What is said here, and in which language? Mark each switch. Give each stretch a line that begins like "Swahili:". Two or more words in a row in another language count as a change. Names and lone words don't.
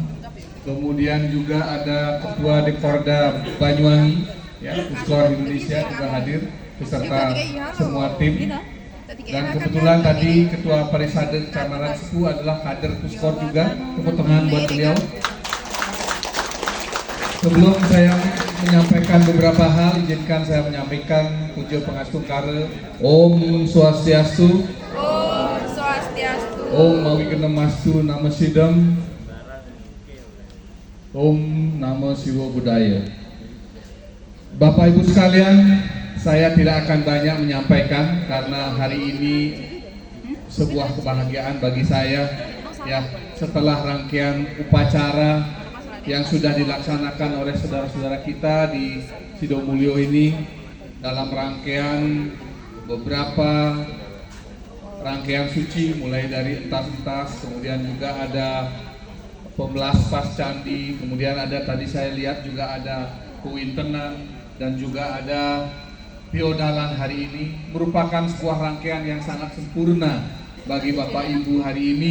Indonesian: Kemudian juga ada Ketua Dekorda Banyuwangi, ya, Puskor Indonesia juga hadir beserta semua tim. Dan kebetulan tadi Ketua Parisade Kecamatan Sempu adalah kader Puskor juga. Tepuk tangan buat beliau. Sebelum saya menyampaikan beberapa hal, izinkan saya menyampaikan
Sanskrit: puja pangastuh kare. Om Swastiastu. Om Swastiastu. Om Mawigena Nama Sidam. Om Namo Siwa Budaya.
Indonesian: Bapak Ibu sekalian, saya tidak akan banyak menyampaikan karena hari ini sebuah kebahagiaan bagi saya, ya, setelah rangkaian upacara yang sudah dilaksanakan oleh saudara-saudara kita di Sidomulyo ini dalam rangkaian beberapa rangkaian suci, mulai dari entas-entas, kemudian juga ada pembelas candi, kemudian ada tadi saya lihat juga ada kuintenan dan juga ada piodalan hari ini, merupakan sebuah rangkaian yang sangat sempurna bagi Bapak Ibu hari ini.